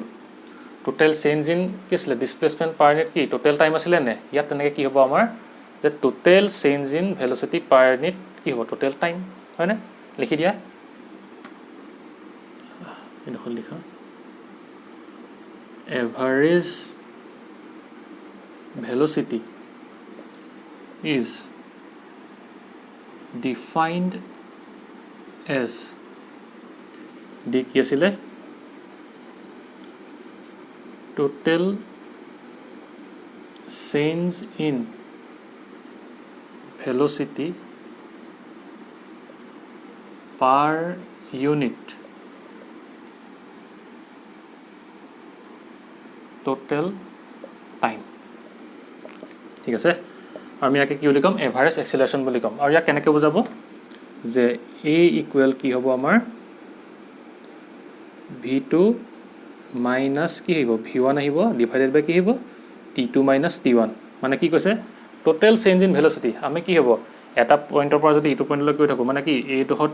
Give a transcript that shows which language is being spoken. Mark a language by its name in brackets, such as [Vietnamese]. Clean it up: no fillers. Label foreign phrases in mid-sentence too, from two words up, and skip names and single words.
[English] total change in [Assamese] কি আছিলে [English] displacement per unit [Assamese] কি [English] total time [Assamese] আছিলে নে ইয়াত তেনেকৈ কি হ'ব আমাৰ যে [English] total change in velocity per unit [Assamese] কি হ'ব [English] total time [Assamese] হয়নে লিখি দিয়া এইডোখৰ লিখা [English] average velocity is defined as d [Assamese] কি আছিলে [English] total change in velocity per unit total time [Assamese] ঠিক আছে আমি ইয়াকে কি বুলি কম [English] average acceleration [Assamese] বুলি কম আৰু ইয়াক কেনেকৈ বুজাব যে a ইকুৱেল কি হ'ব আমাৰ v2 মাইনাছ কি আহিব v1 আহিব [English] divided by [Assamese] কি আহিব t2 মাইনাছ t1 মানে কি কৈছে [English] total change in velocity [Assamese] আমি কি হ'ব এটা পইণ্টৰ পৰা যদি এইটো পইণ্টলৈ গৈ থাকোঁ মানে কি এইডোখৰত